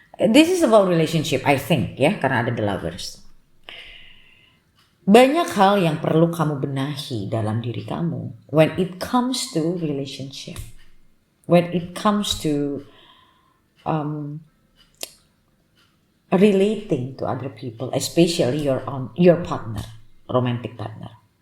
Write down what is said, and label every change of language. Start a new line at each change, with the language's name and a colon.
English: This is about relationship, I think
Indonesian: ya, karena ada
English: the lovers.
Indonesian: Banyak hal yang perlu kamu benahi dalam diri kamu
English: when it comes to relationship. When it comes to relating to other people, especially your partner, romantic partner.